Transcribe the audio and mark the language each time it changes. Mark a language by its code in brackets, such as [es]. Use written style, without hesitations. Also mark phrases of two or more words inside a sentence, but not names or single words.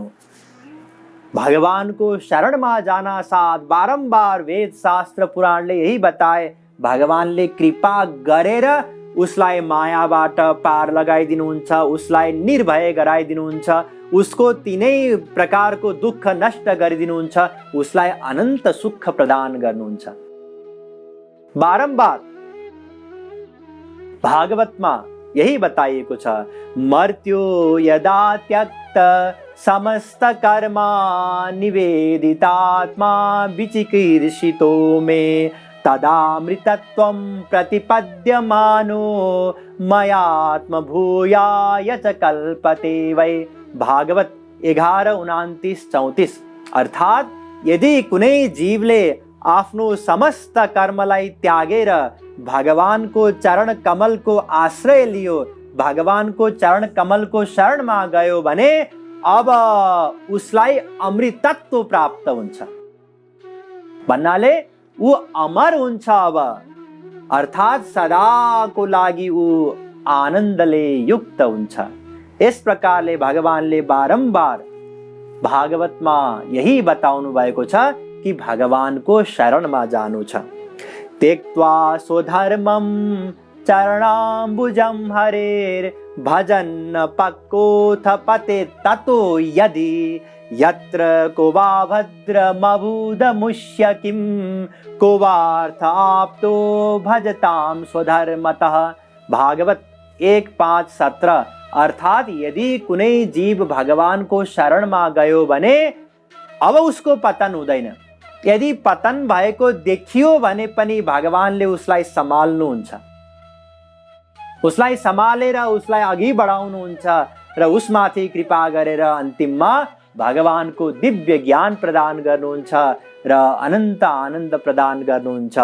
[ne] भगवानको शरणमा जाना साथ बारम्बार वेद शास्त्र पुराणले यही बताए, भगवानले कृपा गरेर उसलाई मायाबाट पार लगाइदिनुहुन्छ, उसलाई निर्भय गराइदिनुहुन्छ, उसको तीनै प्रकारको दुःख नष्ट गरिदिनुहुन्छ, उसलाई अनन्त सुख प्रदान गर्नुहुन्छ। बारम्बार भागवतमा यही बताइएको छ, [sa] मर्त्यो यदा त्यक्त समस्त कर्मा निवेदितात्मा विचिकीर्षितो मे तदामृतत्वं प्रतिपद्यमानो मयात्म भूयाय च कल्पते वै। [ne] भागवत 11:29-34। अर्थात यदि कुनै जीवले आफ्नो समस्त कर्मलाई त्यागेर भगवानको चरण कमलको आश्रय लियो, भगवानको चरण कमलको शरणमा गयो भने अब उसलाई अमृतत्व प्राप्त हुन्छ। भन्नाले ऊ अमर हुन्छ अब, अर्थात सदाको लागि ऊ आनन्दले युक्त हुन्छ। यस प्रकारले भगवानले बारम्बार भागवतमा यही बताउनु भएको छ कि भगवानको शरणमा जानु छ। [sa] त्यक्त्वा स्वधर्मं चरणाम्बुजं हरेर् भजन् पक्कोऽथ पतेत् ततो यदि यत्र को वा भद्रमभूदमुष्य किं को वार्थ आप्तो भजताम स्वधर्मतः। [ne] भागवत 1:5-17। अर्थात यदि कुनै जीव भगवानको शरणमा गयो भने अब उसको पतन हुँदैन। यदि पतन भएको देखियो भने पनि भगवानले उसलाई सम्हाल्नुहुन्छ, उसलाई सम्हालेर उसलाई अघि बढाउनुहुन्छ र उसमाथि कृपा गरेर अन्तिममा भगवानको दिव्य ज्ञान प्रदान गर्नुहुन्छ र अनन्त आनन्द प्रदान गर्नुहुन्छ।